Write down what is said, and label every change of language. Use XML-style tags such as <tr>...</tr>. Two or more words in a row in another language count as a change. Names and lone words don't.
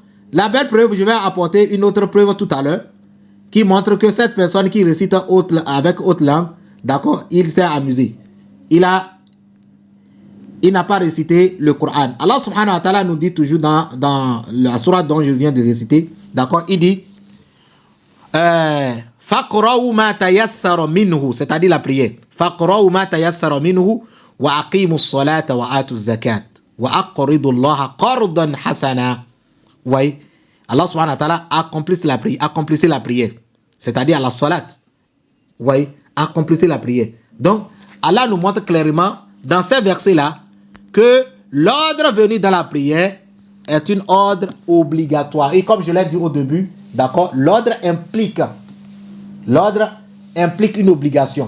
<fr>La belle preuve, je vais apporter une autre preuve tout à l'heure qui montre que cette personne qui récite avec autre langue, d'accord, il s'est amusé. Il n'a pas récité le Coran.</fr> <ar>الله سبحانه وتعالى</ar> <fr>nous dit toujours dans la sourate dont je viens de réciter, d'accord, il dit</fr> <ar>فاقرؤوا ما تيسر منه,</ar> <fr>c'est-à-dire la prière.</fr> <ar>فاقرؤوا ما تيسر منه وأقيموا الصلاة وآتوا الزكاة وأقرضوا الله قرضا حسنا.</ar> <fr>Oui,</fr> <ar>الله سبحانه وتعالى</ar> <fr>accomplissait la prière, c'est-à-dire la salat. Oui, accomplissait la prière. Donc, Allah nous montre clairement dans ces versets-là que l'ordre venu dans la prière est une ordre obligatoire. Et comme je l'ai dit au début, d'accord, l'ordre implique une obligation.</fr>